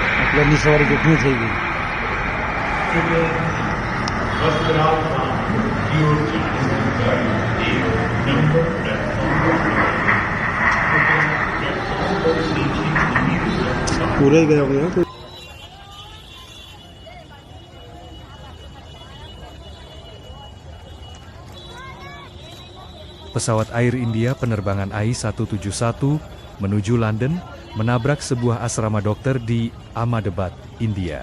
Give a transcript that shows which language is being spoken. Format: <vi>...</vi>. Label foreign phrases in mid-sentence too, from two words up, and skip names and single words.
<hi>लंबी सवारी कितनी</hi> <gu>થઈ ગઈ?</gu> <hi>पूरे गए होंगे ना?</hi> <id>Pesawat Air India penerbangan AI-171 menuju London menabrak sebuah asrama dokter di Ahmedabad, India.</id>